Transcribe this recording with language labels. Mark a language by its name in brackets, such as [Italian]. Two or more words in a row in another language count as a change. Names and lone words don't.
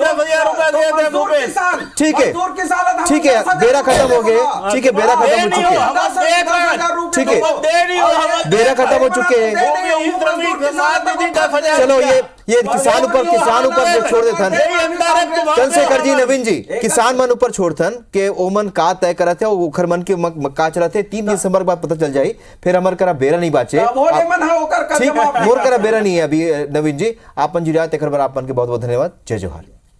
[Chhattisgarhi] 10,000 रुपया ठीक है बेरा खत्म हो गए, ठीक है बेरा खत्म हो चुके हैं, ठीक है बेरा खत्म हो चुके हैं। चलो ये किसान ऊपर छोड़ देथन चंद्रशेखर जी, नवीन जी किसान मन ऊपर छोड़थन के ओमन का तय करते हैं, ओखर मन के का चलते 3 दिसंबर के बाद पता चल जाए, फिर हमार करा बेरा नहीं बाचे, ठीक मोर करा बेरा नहीं है अभी। नवीन जी आपन जुड़िया तेकर बर आपन के बहुत बहुत धन्यवाद, जय जोहार।